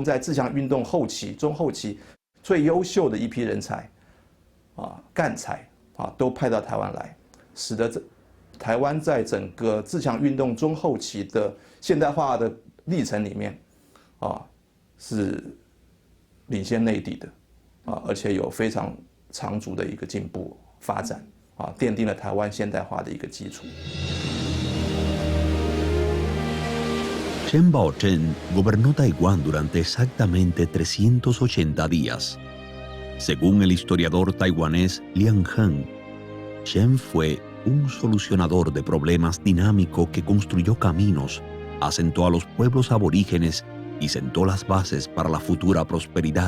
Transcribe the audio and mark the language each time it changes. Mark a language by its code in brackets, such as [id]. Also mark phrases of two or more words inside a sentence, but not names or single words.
[zh] 在自强运动后期、中后期最优秀的一批人才干才都派到台湾来，使得台湾在整个自强运动中后期的现代化的历程里面是领先内地的而且有非常长足的一个进步发展奠定了台湾现代化的一个基础。 [es] Shen Bao-chen gobernó Taiwán durante exactamente 380 días. Según el historiador taiwanés Liang Heng, Shen fue un solucionador de problemas dinámico que construyó caminos, asentó a los pueblos aborígenes y sentó las bases para la futura prosperidad.